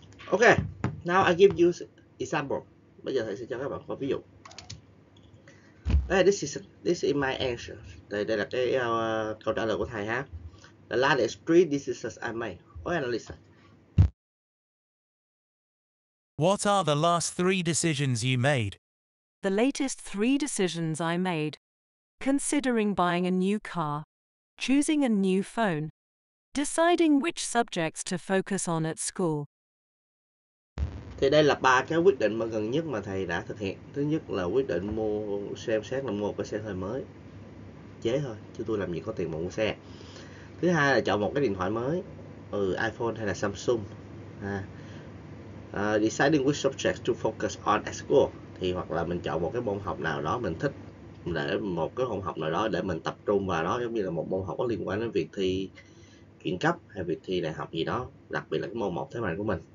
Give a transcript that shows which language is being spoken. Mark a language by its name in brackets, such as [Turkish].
[English] Okay, now I give you example. [Vietnamese] Bây giờ thầy sẽ cho các bạn có ví dụ. [English] This is my answer. [Vietnamese] Đây là cái câu trả lời của thầy ha. [English] The last 3 decisions I made. Okay, now listen. What are the last 3 decisions you made? The latest 3 decisions I made. Considering buying a new car, choosing a new phone, deciding which subjects to focus on at school. [Vietnamese] Thì đây là 3 cái quyết định mà gần nhất mà thầy đã thực hiện. Thứ nhất là quyết định xem xét là mua cái xe hơi mới. Chế thôi, chứ tôi làm gì có tiền mà mua xe. Thứ hai là chọn một cái điện thoại mới, iPhone hay là Samsung. [English] Deciding which subject to focus on at school. [Vietnamese] Thì hoặc là mình chọn một cái môn học nào đó mình thích, để một cái môn học nào đó để mình tập trung vào đó, giống như là một môn học có liên quan đến việc thi chuyển cấp hay việc thi đại học gì đó, đặc biệt là cái môn 1 thế mạnh của mình.